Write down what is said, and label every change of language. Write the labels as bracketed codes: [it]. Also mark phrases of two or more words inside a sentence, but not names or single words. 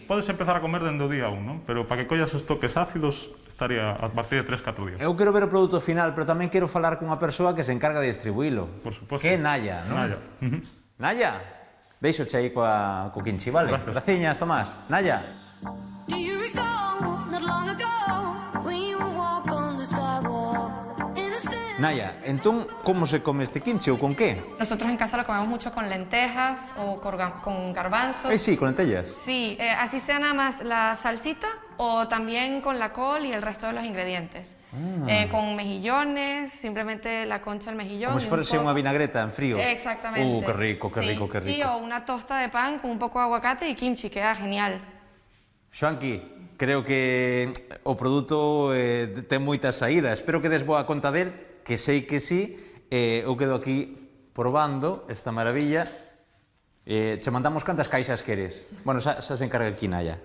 [gl] Podes empezar a comer dende o día 1, non? Pero para que collas os toques ácidos estaría a partir de 3-4 días. Eu quero ver o produto final, pero tamén quero falar cunha persoa que se encarga de distribuílo. Por suposto. Que é Naya, non? Naya. Naya, deixoche aí co kimchi, vale? Gracias. Graciñas, Tomás. Naya. [en] Do you recall not long ago when you would walk on the sidewalk? Innocent. [gl] Naya, entón, como se come este kimchi ou con que? [es] Nosotros en casa lo comemos mucho con lentejas o con garbanzos. [gl] Sí, con lentellas. [es] Sí, así sea nada más la salsita o también con la col y el resto de los ingredientes. Con mejillones, simplemente la concha del mejillón. [gl] Como se [es] y un [gl] fuese unha [es] poco- [gl] vinagreta en frío. [es] Exactamente. Qué rico, qué Sí, rico, qué Y rico. o una tosta de pan con un poco de aguacate y kimchi, queda genial. [gl] Xoanqui, creo que o produto ten moita saída. Espero que des boa conta del, que sei que sí. Eu quedo aquí probando esta maravilla. Che mandamos cantas caixas queres. Bueno, xa se encarga aquí Naya.